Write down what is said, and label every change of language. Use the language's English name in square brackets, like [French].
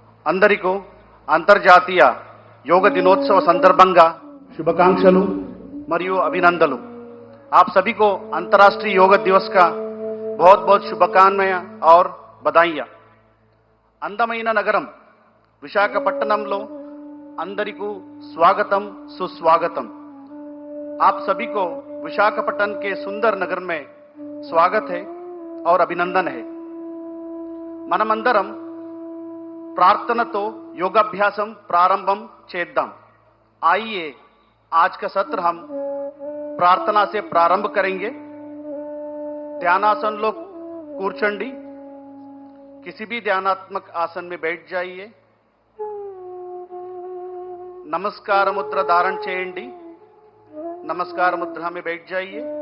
[Telugu] అందరికీ అంతర్జాతీయ యోగ దినోత్సవ సందర్భంగా శుభాకాంక్షలు మరియు అభినందనలు। [Hindi] आप सभी को अंतर्राष्ट्रीय योग दिवस का बहुत बहुत शुभकामनाएं और बधाइयां। [Telugu] అందమైన నగరం విశాఖపట్నంలో అందరికీ [Hindi] स्वागतम सुस्वागतम। आप सभी को विशाखापट्टनम के सुंदर नगर में स्वागत है और अभिनंदन है। [Telugu] మనమందరం ప్రార్థనతో योगाभ्यासम प्रारंभम చేద్దాం। [Hindi] आइए आज का सत्र हम प्रार्थना से प्रारंभ करेंगे। ध्यानासन लोग [Telugu] కూర్చోండి। [Hindi] किसी भी ध्यानात्मक आसन में बैठ जाइए। नमस्कार मुद्रा धारण [Telugu] చేయండి। [Hindi] नमस्कार मुद्रा में बैठ जाइए।